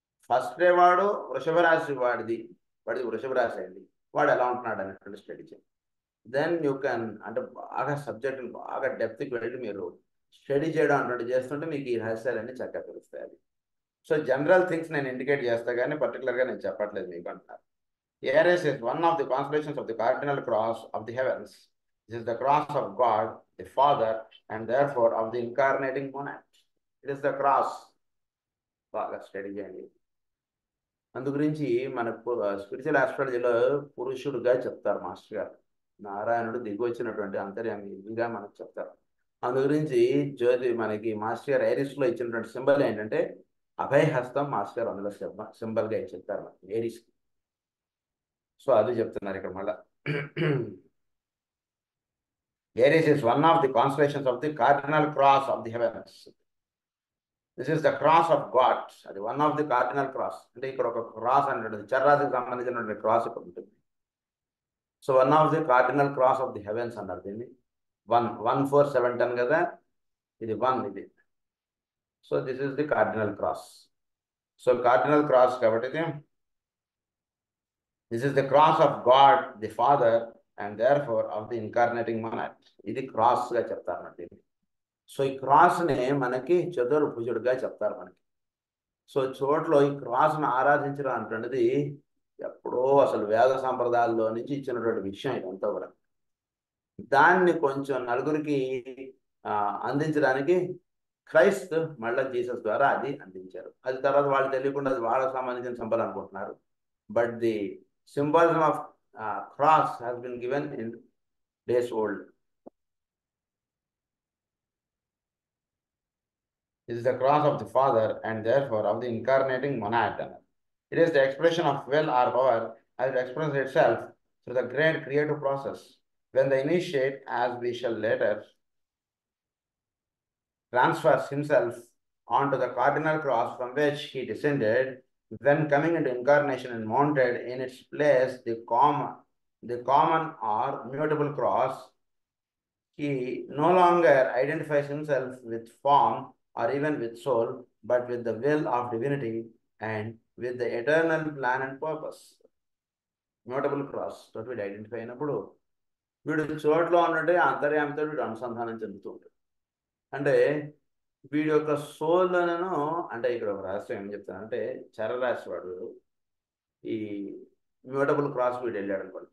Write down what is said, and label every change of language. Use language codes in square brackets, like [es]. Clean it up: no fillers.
[te] First day వాడు వృషభ రాశి వాడిది వృషభ రాశి అయింది, వాడు ఎలా ఉంటున్నాడు అనేటువంటి స్టడీ చేయండి. [en] then you can [te] అంటే బాగా సబ్జెక్ట్ని బాగా డెప్త్కి వెళ్ళి మీరు స్టడీ చేయడం అటువంటి చేస్తుంటే మీకు ఈ రహస్యాలన్నీ చక్కగా తెలుస్తాయి. అది సో జనరల్ థింగ్స్ నేను ఇండికేట్ చేస్తా కానీ పర్టికులర్గా నేను చెప్పట్లేదు మీకు అంటున్నారు. [en] Aries is one of the constellations of the cardinal cross of the heavens. This is the cross of God, the Father, and therefore of the incarnating monad. It is the cross. [te] బాగా study చేయండి. అందు గురించి మనకు spiritual ఆస్ట్రాలజీలో పురుషుడుగా చెప్తారు master గారు. నారాయణుడు దిగి వచ్చినటువంటి అంతర్యామి ఇదిగా మనకు చెప్తారు. అందు గురించి జ్యోతి మనకి మాస్టర్ గారు ఐరిస్లో ఇచ్చినటువంటి సింబల్ ఏంటంటే అభయహస్తం. మాస్టర్ గారు అందులో సింబల్గా చెప్తారు మనకి ఏరిస్. సో అది చెప్తున్నారు ఇక్కడ మళ్ళా. [en] Aries is one of the constellations of the cardinal cross of the heavens. This is the cross of God. అది one of the cardinal cross. [te] అంటే ఇక్కడ ఒక క్రాస్ అనేది చర్రాసికి సంబంధించినటువంటి క్రాస్ ఇక్కడ ఉంటుంది. [en] so one of the cardinal cross of the heavens [te] అన్నారు దీన్ని. [en] 1 1 4 7 10 [te] కదా, ఇది 1 ఇది. [en] So this is the cardinal cross. So cardinal cross [te] కాబట్టి [en] This is the cross of God the Father and therefore of the incarnating monarch. [te] ఇది క్రాస్గా చెప్తారు దీన్ని. సో ఈ క్రాస్ని మనకి చతుర్భుజుడుగా చెప్తారు మనకి. సో చోట్ల ఈ క్రాస్ను ఆరాధించడం అంటున్నది ఎప్పుడో అసలు వేద సంప్రదాయాల్లో నుంచి ఇచ్చినటువంటి విషయం ఇదంతా కూడా. దాన్ని కొంచెం నలుగురికి అందించడానికి క్రైస్త్ మళ్ళీ జీసస్ ద్వారా అది అందించారు. అది తర్వాత వాళ్ళు తెలియకుండా అది వాళ్ళకి సంబంధించిన సింబల్ అనుకుంటున్నారు. [en] But the symbolism of cross has been given in days old. This is the cross of the Father and therefore of the incarnating monad. It is the expression of will or power as it expresses itself through the great creative process. When the initiate, as we shall later, transfers himself onto the cardinal cross from which he descended, then coming into incarnation and mounted in its place the common or mutable cross, he no longer identifies himself with form or even with soul, but with the will of divinity and with the eternal plan and purpose. [te] Mutable cross తోటి వీడు identify అయినప్పుడు వీడు చోట్లో ఉన్నట్టే అంతర్యామితో వీడు అనుసంధానం చెందుతూ ఉంటాడు. అంటే వీడి యొక్క సోల్లను, అంటే ఇక్కడ ఒక రహస్యం ఏం చెప్తానంటే చరరాశి వాడు ఈ మ్యూటబుల్ క్రాస్ వీడు వెళ్ళాడు అనుకోండి.